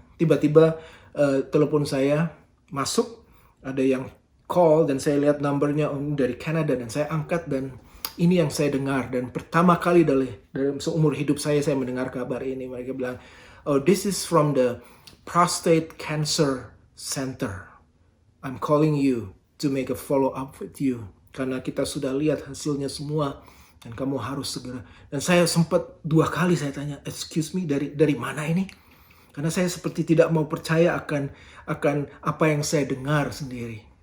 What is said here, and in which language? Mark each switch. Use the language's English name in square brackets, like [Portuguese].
[Indonesian] Tiba-tiba telepon saya masuk, ada yang call, dan saya lihat numbernya dari Kanada, dan saya angkat, dan ini yang saya dengar. Dan pertama kali dalam seumur hidup saya mendengar kabar ini. Mereka bilang, [English] oh, this is from the Prostate Cancer Center. I'm calling you to make a follow up with you. [Indonesian] Karena kita sudah lihat hasilnya semua, dan kamu harus segera. Dan saya sempat 2 kali saya tanya, [English] excuse me, [Indonesian] dari mana ini? Karena saya seperti tidak mau percaya akan apa yang saya dengar sendiri.